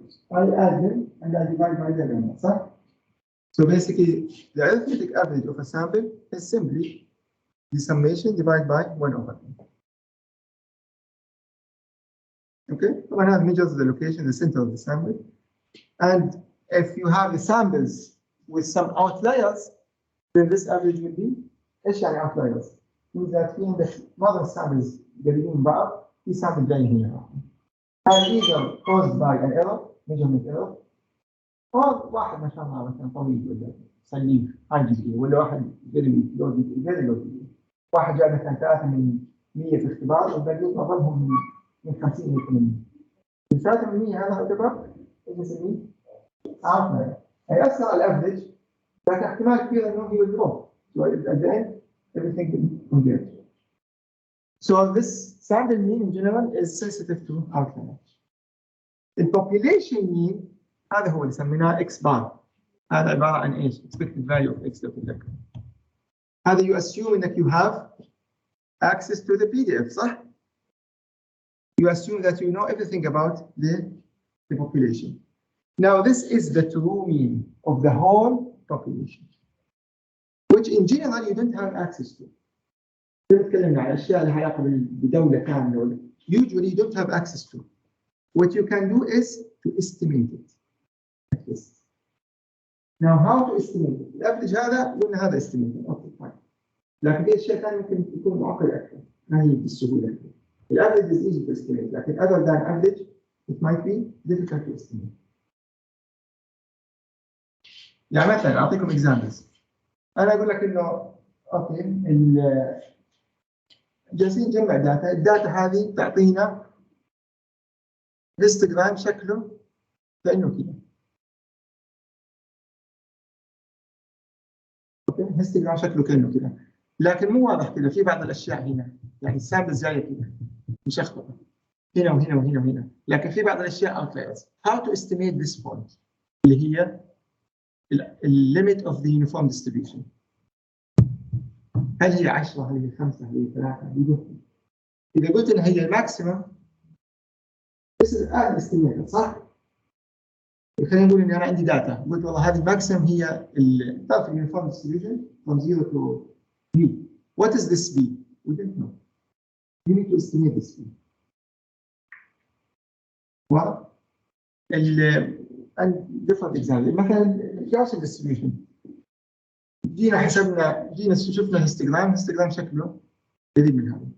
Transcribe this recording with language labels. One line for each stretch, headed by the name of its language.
English: I add them and I divide by their number, صح? So basically, the arithmetic average of a sample is simply the summation divided by 1/n. Okay? One has measures the location, the center of the sample. And if you have the samples with some outliers, then this average will be
Arabic: ايش يعني
English: outliers? Means that
Arabic: في عندك بعض السامبلز قريبين من بعض، في سامبل جاي هنا.
English: And either caused by an error, measurement error, or
Arabic: واحد ما شاء الله مثلا طويل ولا سليم هاي جزئية، ولا واحد
English: very low.
Arabic: واحد جاب مثلا 3 من 100 في اختبار والباقيين معظمهم من 50 ل 80. ال 3 من 100 هذا يعتبر ايش نسميه؟ outlier. يعني أثر على الافريج، لكن احتمال كبير انه
English: he will drop. So at the end everything will converge. So this sample mean in general is sensitive to outlier. The population mean
Arabic: هذا هو اللي سميناه X bar. هذا عبارة عن ايش؟
English: Expected value of X
Arabic: لك.
English: هذا you assume انك you have access to the PDF, صح؟ You assume that you know everything about the population. Now this is the true mean of the whole population, which in general you don't have access to.
Arabic: نتكلم عن الأشياء اللي علاقة بدولة كاملة.
English: Usually you don't have access to. What you can do is to estimate it. Like this. Now how to estimate it?
Arabic: الأفريج هذا قلنا هذا estimate.
English: Okay, fine.
Arabic: لكن في أشياء ثانية ممكن تكون معقدة أكثر. ما هي بالسهولة.
English: الأفريج is easy to estimate.
Arabic: لكن
English: other than average, it might be difficult to estimate.
Arabic: يعني مثلا أعطيكم examples. أنا أقول لك إنه أوكي جالسين نجمع داتا، الداتا هذه تعطينا هيستوجرام شكله كأنه كذا. اوكي، هيستوجرام شكله كأنه كذا، لكن مو واضح كذا، في بعض الأشياء هنا، يعني السامبلز جاية كذا مشخبطة هنا وهنا وهنا وهنا، لكن في بعض الأشياء outliers.
English: How to estimate this point اللي هي limit of the uniform distribution.
Arabic: هل هي 10 هل هي 5 هل هي 3؟ إذا قلت إن هي الماكسيمم
English: this is an estimate،
Arabic: صح؟ خلينا نقول إن أنا عندي داتا، قلت والله هذه الماكسيمم هي تعرف اليونيفورم distribution from 0 to b.
English: What is this b? We don't know. You need to estimate this b.
Arabic: واضح؟
English: and different examples.
Arabic: مثلا Gaussian distribution. جينا حسبنا، جينا شفنا هيستوجرام شكله قريب من هذا.